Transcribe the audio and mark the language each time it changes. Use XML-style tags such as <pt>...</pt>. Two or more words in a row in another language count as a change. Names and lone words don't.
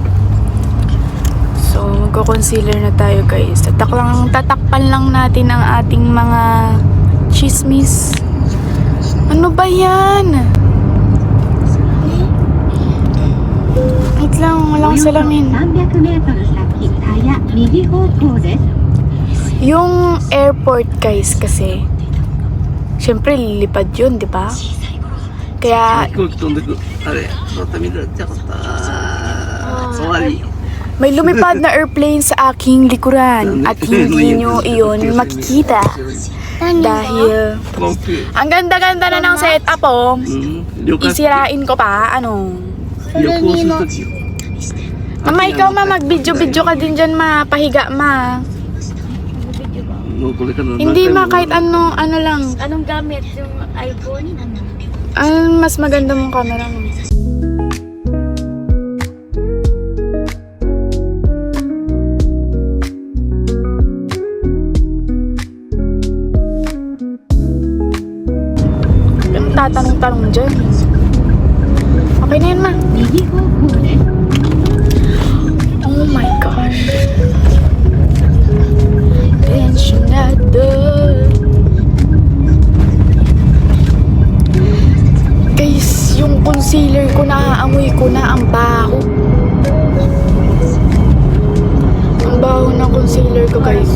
<tl>So, magko-concealer na tayo, guys. Tatakpan lang natin ang ating mga chismis. Ano ba yan? Wait lang, walang salamin.</tl> <ja>300 メートル先、タヤ右方向です。</ja> <tl>Yung airport, guys, kasi syempre lilipad yun, di ba? Kaya</tl> <ja>飛行機飛んでく。あれ、また見られちゃった。終わり。</ja> <tl>may lumipad na airplane sa aking likuran at hindi nyo iyon makikita dahil</tl> <ja>航空。</ja> <tl>ang ganda-ganda na ng setup, oh.</tl> <ja>うん。旅客機。</ja> <tl>Isirain ko pa, ano.</tl> <ja>旅行するときよ。</ja> <tl>Mama, ikaw ma, mag-video-video ka din dyan, ma. Pahiga, ma.</tl> <ja>もうこれからの</ja> <tl>Hindi, ma, kahit ano lang. Anong gamit? Yung iPhone? Mas maganda mong camera mo. Yung tatanong-tanong dyan. Okay na yun, ma.</tl> <ja>右方向です。</ja> <en>Oh my gosh.</en> <tl>Pensionado. Guys, yung concealer ko, naaamoy ko na ang baho. Ang baho ng concealer ko, guys.</tl>